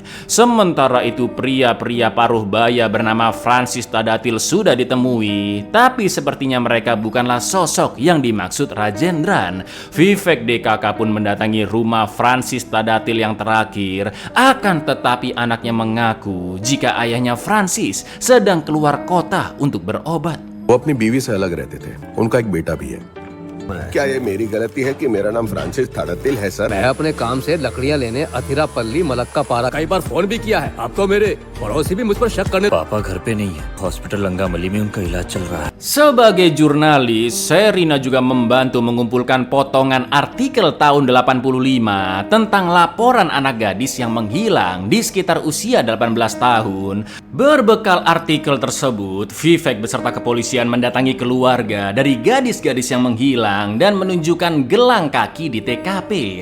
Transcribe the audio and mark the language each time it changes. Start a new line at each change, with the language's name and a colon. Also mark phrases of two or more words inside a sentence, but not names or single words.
Indonesian: Sementara itu pria-pria paruh baya bernama Francis Tadatil sudah ditemui, tapi sepertinya mereka bukanlah sosok yang dimaksud Rajendran. Vivek DKK pun mendatangi rumah Francis Tadatil yang terakhir, akan tetapi anaknya mengaku jika ayahnya Francis sedang keluar kota untuk berobat.
Hindi: वो अपनी बीवी से अलग रहते थे। उनका एक बेटा भी है। क्या ये मेरी गलती है कि मेरा नाम फ्रांसिस थाड़ातिल है सर? मैं अपने काम से लकड़ियां लेने अथिरापल्ली मलक्कापारा कई बार फोन भी किया है। आपको मेरे पड़ोसी भी मुझ पर शक करने। पापा घर पे नहीं है, हॉस्पिटल लंगामली में उनका इलाज चल रहा है।
Indonesian: Sebagai jurnalis, Serina juga membantu mengumpulkan potongan artikel tahun 85 tentang laporan anak gadis yang menghilang di sekitar usia 18 tahun. Berbekal artikel tersebut, Vivek beserta kepolisian mendatangi keluarga dari gadis-gadis yang menghilang dan menunjukkan gelang kaki di TKP.